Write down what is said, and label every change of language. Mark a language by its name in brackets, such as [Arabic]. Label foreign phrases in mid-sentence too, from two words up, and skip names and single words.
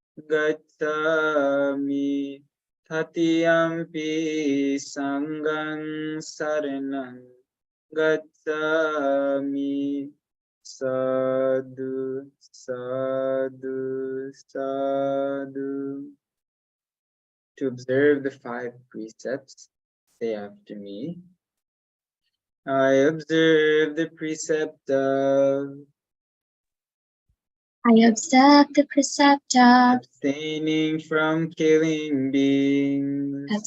[Pali] Gacchami Tatiyampi Sangang Saranang Gacchami. Sadhu, sadhu, sadhu. [English] To observe the 5 precepts, say after me. I observe the precept of abstaining from killing beings.